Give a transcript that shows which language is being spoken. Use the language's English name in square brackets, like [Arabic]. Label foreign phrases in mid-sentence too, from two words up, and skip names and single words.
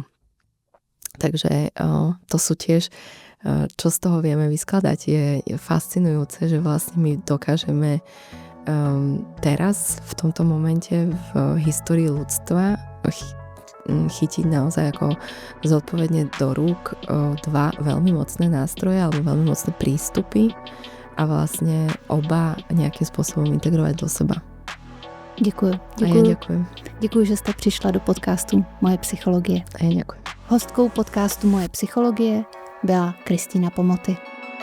[Slovak] Takže to sú tiež, čo z toho vieme vyskladať, je fascinujúce, že vlastne my dokážeme teraz, v tomto momente v histórii ľudstva chytiť naozaj ako zodpovedne do rúk dva veľmi mocné nástroje alebo veľmi mocné prístupy a vlastne oba nejakým spôsobom integrovať do seba. [Czech] Děkuji. [Slovak] A ja ďakujem. [Czech] Děkuji, že jste přišla do podcastu Moje psychologie. [Slovak] A ja ďakujem. [Czech] Hostkou podcastu Moje psychologie byla Kristýna Pomoty.